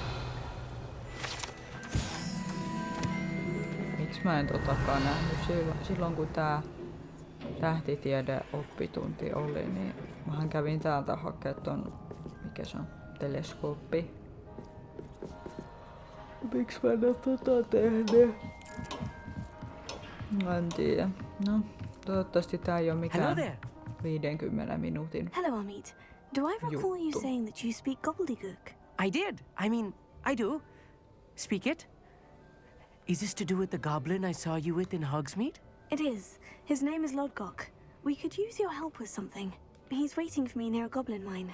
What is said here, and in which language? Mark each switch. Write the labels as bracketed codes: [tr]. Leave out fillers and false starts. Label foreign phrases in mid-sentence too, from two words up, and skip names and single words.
[fi] Miksi mä en totakaan nähnyt silloin kun tää tähtitiede-oppitunti oli, niin mähän kävin täältä hakea ton, mikä se on, teleskooppi. Miksi mä en oo tehnyt? Mä en tiedä. No, toivottavasti tää ei oo mikään 50 minuutin. [en] Hello, Amit. Do I recall you juttu. saying that you speak gobbledygook? I did. I mean, I do. Speak it. Is this to do with the goblin I saw you with in Hogsmeade? It is. His name is Lodgok. We could use your help with something. He's waiting for me near a goblin mine.